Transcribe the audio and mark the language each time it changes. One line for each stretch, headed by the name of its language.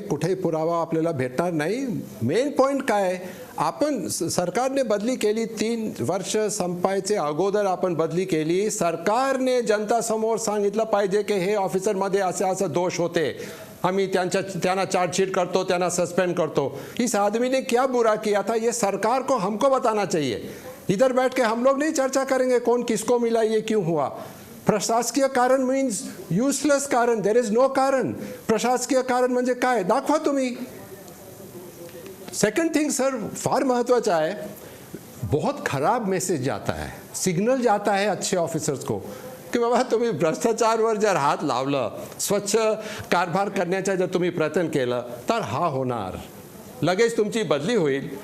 Marathi: कुठेही पुरावा आपल्याला भेटणार नाही. मेन पॉईंट काय, आपण सरकारने बदली केली, 3 वर्ष संपायचे अगोदर आपण बदली केली. सरकारने जनतासमोर सांगितलं पाहिजे की हे ऑफिसरमध्ये असे दोष होते, आम्ही त्यांना चार्जशीट करतो, त्यांना सस्पेंड करतो.
Hindi: इस आदमी ने क्या बुरा किया था ये सरकार को हमको बताना चाहिए. इधर बैठ के हम लोग नहीं चर्चा करेंगे कौन किसको मिला, ये क्यों हुआ.
English: प्रशासकीय कारण means useless कारण, देर इज नो कारण.
Marathi: प्रशासकीय कारण म्हणजे काय दाखवा तुम्ही.
English: second thing sir,
Marathi: फार महत्वाचा है,
Hindi: बहुत खराब मैसेज जाता है, सिग्नल जाता है अच्छे ऑफिसर्स को
Marathi: की बाबा तुम्ही भ्रष्टाचारवर जर हात लावलं, स्वच्छ कारभार करण्याचा जर तुम्ही प्रयत्न केलं तर हा होणार, लगेच तुमची बदली होईल.